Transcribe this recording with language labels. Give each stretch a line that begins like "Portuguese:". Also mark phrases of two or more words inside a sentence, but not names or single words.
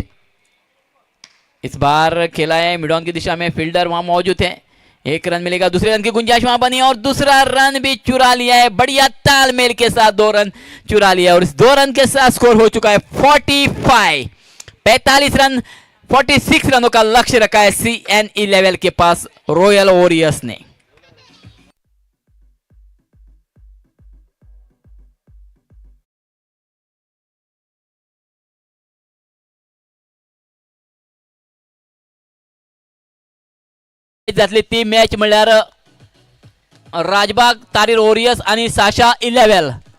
Hindi: इस बार खेला है मिडॉन की दिशा में, फील्डर वहां मौजूद है, 1 रन मिलेगा, दूसरे रन की गुंजाइश वहां बनी और दूसरा रन भी चुरा लिया है, बढ़िया तालमेल के साथ 2 रन चुरा लिया और इस 2 रन के साथ स्कोर हो चुका है 45 रन। 46 रनों का लक्ष्य रखा है CNE के पास रॉयल वॉरियर्स ने।
Konkani: त्यातली ती मॅच म्हणल्यार राजबाग तारीर वॉरियर्स आणि साशा 11।